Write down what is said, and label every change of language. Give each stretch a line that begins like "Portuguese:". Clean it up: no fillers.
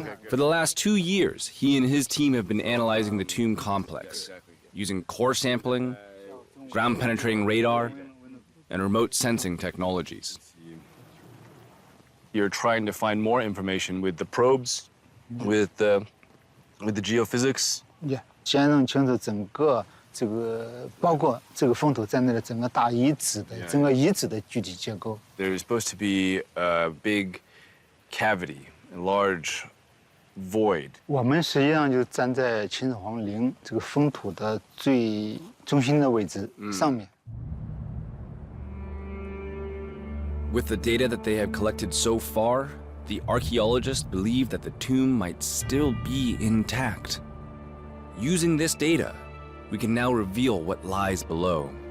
English: For the last 2 years, he and his team have been analyzing the tomb complex, using core sampling, ground-penetrating radar, and remote sensing technologies. You're trying to find more information with the probes, with the geophysics? Yeah.
Chinese: 先弄清楚整个这个包括这个风头在内的整个大遗址的整个遗址的具体结构。
English: There's supposed to be a big cavity, a large void.
Chinese: 我们实际上就站在秦始皇陵这个封土的最中心的位置上面。
English: With the data that they have collected so far, the archaeologists believe that the tomb might still be intact. Using this data, we can now reveal what lies below.